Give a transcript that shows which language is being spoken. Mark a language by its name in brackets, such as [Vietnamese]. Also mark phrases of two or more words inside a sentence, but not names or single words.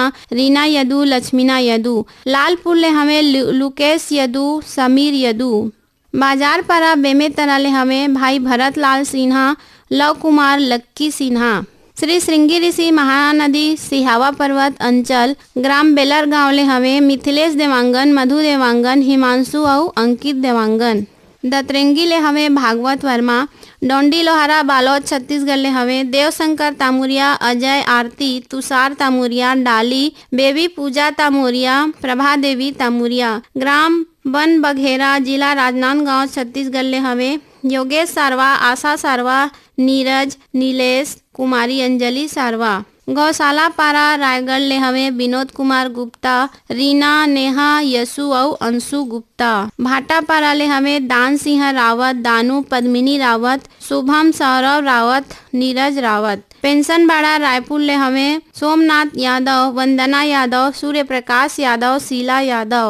[Chhattisgarhi] रीना यदु लक्ष्मीना यदु लालपुर ले हवे लुकेश यदु समीर यदु बाजार पारा बेमेतरा ले हवे भाई भरत लाल सिन्हा लव कुमार लक्की सिन्हा श्री श्रृंगी ऋषि महानदी सिहावा पर्वत अंचल ग्राम बेलर गांव ले हवे मिथिलेश देवांगन मधु देवांगन हिमांशु और अंकित देवांगन दतरेंगी ले हवे भागवत वर्मा डोंडी लोहारा बालोद छत्तीसगढ़ ले हवे देवशंकर तामुरिया अजय आरती तुषार तामुरिया डाली बेबी पूजा तामुरिया प्रभा देवी तामुरिया ग्राम बन बघेरा जिला राजनांदगांव छत्तीसगढ़ ले हवे योगेश सारवा आशा सारवा नीरज नीलेश कुमारी अंजलि सारवा गौशाला पारा रायगढ़ ले हवे विनोद कुमार गुप्ता रीना नेहा यसु और अंशु गुप्ता भाटा पारा ले हवे दान सिंह रावत दानू पद्मिनी रावत शुभम सौरव रावत नीरज रावत पेंशन बाड़ा रायपुर ले हवे सोमनाथ यादव वंदना यादव सूर्य प्रकाश यादव शीला यादव